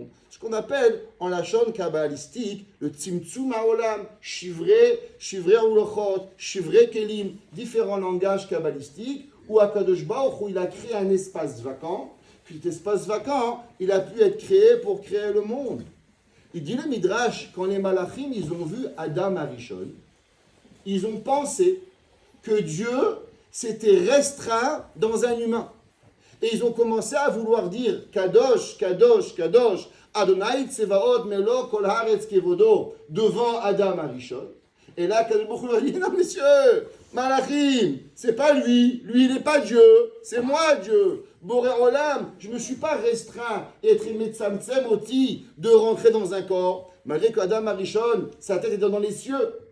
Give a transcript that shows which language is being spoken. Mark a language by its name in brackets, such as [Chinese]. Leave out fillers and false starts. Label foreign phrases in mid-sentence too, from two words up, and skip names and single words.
[French] Ce qu'on appelle en lachon kabbalistique le [Hebrew] צמצום העולם, שברי הלוחות, שברי כלים, [French] différents langages kabbalistiques, où [Hebrew] הקדוש ברוך הוא, [French] il a créé un espace vacant, puis cet espace vacant, il a pu être créé pour créer le monde. Il dit le Midrash, quand les Malachim, ils ont vu Adam Arishon, ils ont pensé que Dieu s'était restreint dans un humain. Et ils ont commencé à vouloir dire [Hebrew] קדוש, קדוש, קדוש, ה׳ צבאות מלא כל הארץ כבודו [French] devant Adam Arishon. Et là, [Hebrew] קדוש ברוך הוא [French] a dit non, messieurs, Malachim, c'est pas lui, il n'est pas Dieu, c'est moi Dieu. [Hebrew] בורא עולם, [French] je ne me suis pas restreint et être [Hebrew] מצמצם אותי [French] de rentrer dans un corps, malgré qu'Adam Arishon, sa tête était dans les cieux.